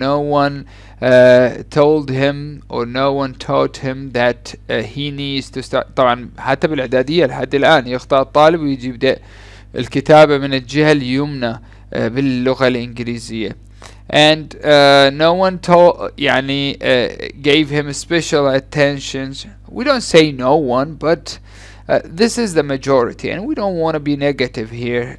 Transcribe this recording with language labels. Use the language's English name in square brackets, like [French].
[English] no one told him or no one taught him that he needs to start. [Arabic] طبعا حتى بالإعدادية لحد الآن يخطأ الطالب ويجي يبدأ الكتابة من الجهة اليمنى باللغة الإنجليزية. [English] and no one يعني gave him special attention. We don't say no one, but this is the majority, and we don't want to be negative here.